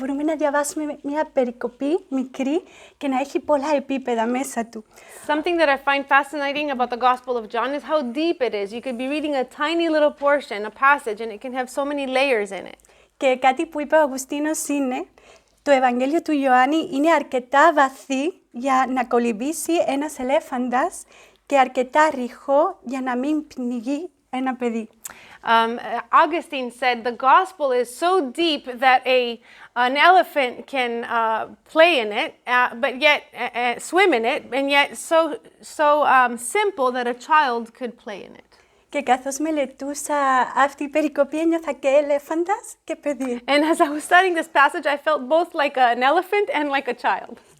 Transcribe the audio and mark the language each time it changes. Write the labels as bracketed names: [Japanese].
[Greek] Μπορούμε να διαβάσουμε μια περικοπή μικρή και να έχει πολλά επίπεδα μέσα του. [English] Something that I find fascinating about the Gospel of John is how deep it is. You could be reading a tiny little portion, a passage, and it can have so many layers in it. [Greek] Και κάτι που είπε ο Αυγουστίνος είναι, το Ευαγγέλιο του Ιωάννη είναι αρκετά βαθύ για να κολυμπήσει ένας ελέφαντας και αρκετά ρηχό για να μην πνιγεί ένα παιδί. [English] Augustine said the gospel is so deep that an elephant can play in it, but yet swim in it, and yet so simple that a child could play in it. [Greek] Και καθώς μελετούσα αυτή η περικοπή, ένιωθα και ελέφαντας και παιδί. [English] And as I was studying this passage, I felt both like an elephant and like a child.